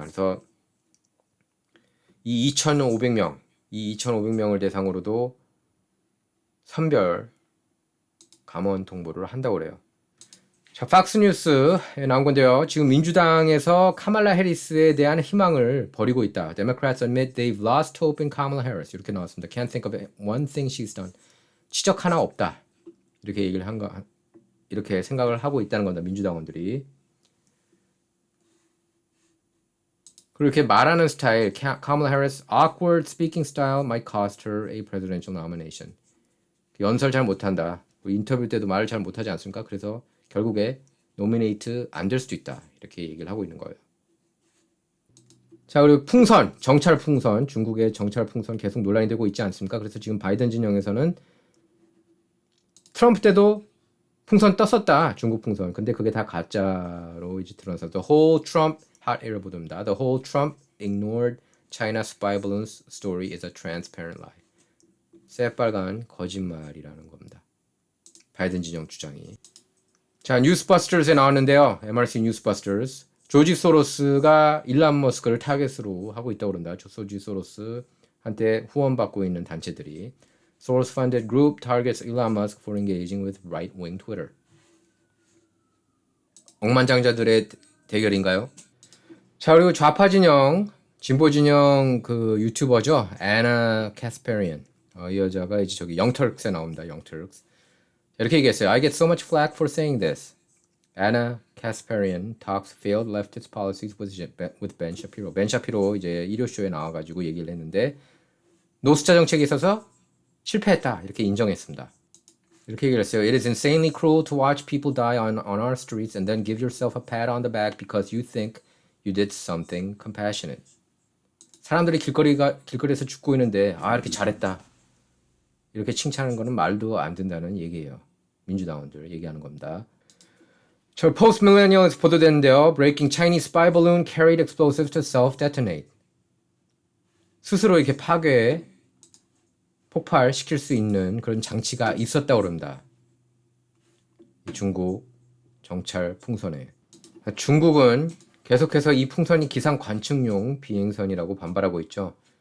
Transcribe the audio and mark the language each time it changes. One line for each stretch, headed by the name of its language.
Korean: 그래서 이 2,500명을 대상으로도 선별 감원 통보를 한다고 그래요. 자, 팍스뉴스에 나온 건데요. 지금 민주당에서 카말라 해리스에 대한 희망을 버리고 있다.
English: Democrats admit they've lost hope in Kamala Harris.
Korean: 이렇게 나왔습니다.
English: Can't think of one thing she's done.
Korean: 지적 하나 없다. 이렇게 얘기를 이렇게 생각을 하고 있다는 겁니다. 민주당원들이. 그리고 이렇게 말하는 스타일,
English: Kamala Harris awkward speaking style might cost her a presidential nomination.
Korean: 연설 잘 못한다. 인터뷰 때도 말을 잘 못하지 않습니까? 그래서 결국에 노미네이트 안 될 수도 있다. 이렇게 얘기를 하고 있는 거예요. 자, 그리고 풍선, 정찰 풍선, 중국의 정찰 풍선 계속 논란이 되고 있지 않습니까? 그래서 지금 바이든 진영에서는 트럼프 때도 풍선 떴었다. 중국 풍선. 근데 그게 다 가짜로 이제 드러나서
English: The whole Trump hot air
Korean: 보도입니다.
English: The whole Trump ignored China spy balloons story is a transparent lie.
Korean: 새빨간 거짓말이라는 겁니다. 바이든 진영 주장이. 자, 뉴스버스터즈에 나왔는데요. MRC 뉴스버스터즈. 조지 소로스가 일론 머스크를 타겟으로 하고 있다고 그런다. 조지 소로스한테 후원받고 있는 단체들이.
English: Soros funded group targets Elon Musk for engaging with right-wing Twitter.
Korean: 억만장자들의 대결인가요? 자, 그리고 좌파 진영, 진보 진영 그 유튜버죠. 애나 카스페리안. 이 여자가 이제 저기 영터크스에 나옵니다. 영터크스. 이렇게 얘기했어요.
English: I get so much flack for saying this. Anna Kasparian talks failed leftist policies with Ben Shapiro.
Korean: 벤 샤피로 이제 일요쇼에 나와가지고 얘기를 했는데 노숙자 정책에 있어서 실패했다. 이렇게 인정했습니다. 이렇게 얘기를 했어요.
English: It is insanely cruel to watch people die on our streets and then give yourself a pat on the back because you think you did something compassionate.
Korean: 사람들이 길거리에서 죽고 있는데 이렇게 잘했다. 이렇게 칭찬하는 거는 말도 안 된다는 얘기예요. 민주당원들 얘기하는 겁니다. 저 Post Millennial에서 보도됐는데요.
English: Breaking Chinese spy balloon carried explosives to self-detonate.
Korean: 스스로 이렇게 폭발시킬 수 있는 그런 장치가 있었다고 합니다. 중국 정찰 풍선에. 중국은 계속해서 이 풍선이 기상 관측용 비행선이라고 반발하고 있죠.